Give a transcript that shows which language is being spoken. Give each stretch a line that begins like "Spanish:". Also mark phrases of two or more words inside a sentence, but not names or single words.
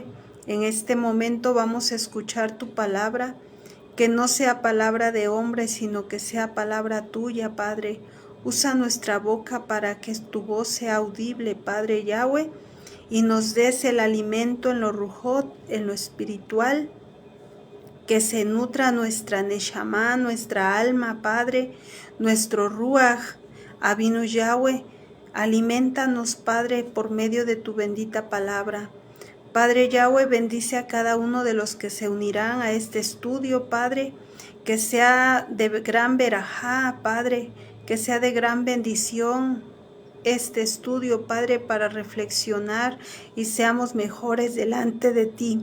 Spanish: En este momento vamos a escuchar tu palabra, que no sea palabra de hombre, sino que sea palabra tuya, Padre. Usa nuestra boca para que tu voz sea audible, Padre Yahweh, y nos des el alimento en lo rujot, en lo espiritual, que se nutra nuestra neshama, nuestra alma, Padre, nuestro ruach. Avinu Yahweh, alimentanos, Padre, por medio de tu bendita palabra. Padre Yahweh, bendice a cada uno de los que se unirán a este estudio, Padre, que sea de gran verajá, Padre, que sea de gran bendición este estudio, Padre, para reflexionar y seamos mejores delante de ti.